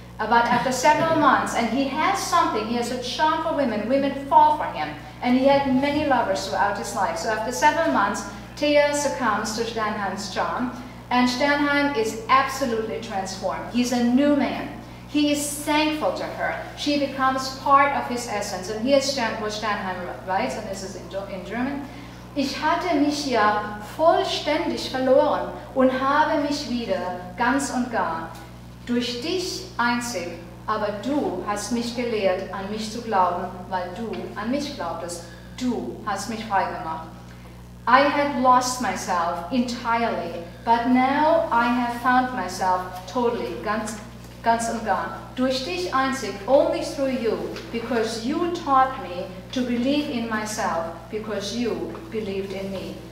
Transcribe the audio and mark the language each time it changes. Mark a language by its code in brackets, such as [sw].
[en] But after several months, and he has something, he has a charm for women, women fall for him, and he had many lovers throughout his life. So after several months, Thea succumbs to Sternheim's charm, and Sternheim is absolutely transformed. He's a new man. He is thankful to her. She becomes part of his essence. And here's what Sternheim writes, and this is in German. [de] Ich hatte mich ja vollständig verloren und habe mich wieder ganz und gar. Durch dich einzig, aber du hast mich gelehrt, an mich zu glauben, weil du an mich glaubtest. Du hast mich frei gemacht. [en] I had lost myself entirely, but now I have found myself totally, [de] ganz und gar. Durch dich einzig, [en] only through you, because you taught me to believe in myself, because you believed in me.